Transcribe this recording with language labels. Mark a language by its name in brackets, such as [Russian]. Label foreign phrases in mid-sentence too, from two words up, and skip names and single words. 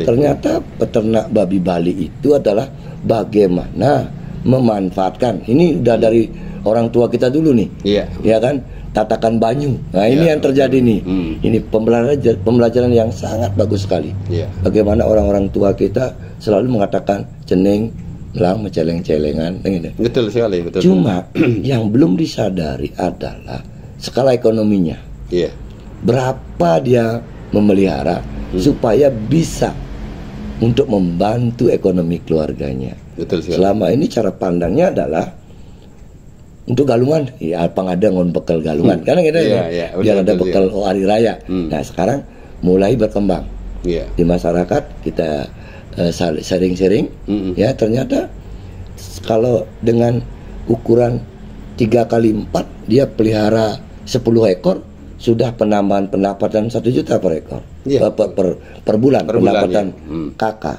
[Indonesian] Ternyata peternak babi Bali itu adalah bagaimana memanfaatkan. Ini udah dari orang tua kita dulu nih, ya kan? [Balinese] Tatakan banyu. [Indonesian] Nah, ini yang terjadi nih. Ini pembelajaran yang sangat bagus sekali. Bagaimana orang-orang tua kita selalu mengatakan ceneng, melang, menceleng-celengan. Betul sekali. Betul. Cuma yang belum disadari adalah skala ekonominya. Berapa dia memelihara supaya bisa untuk membantu ekonomi keluarganya. Betul sekali. Selama ini cara pandangnya adalah untuk galungan, ya [Balinese] pangada ngon [Indonesian] bekal galungan, karena gitu biar ada bekal hari raya. Nah, sekarang mulai berkembang di masyarakat, kita sharing-sharing, ya ternyata kalau dengan ukuran 3x4 dia pelihara 10 ekor sudah penambahan pendapatan 1 juta per ekor per bulan pendapatan kakak.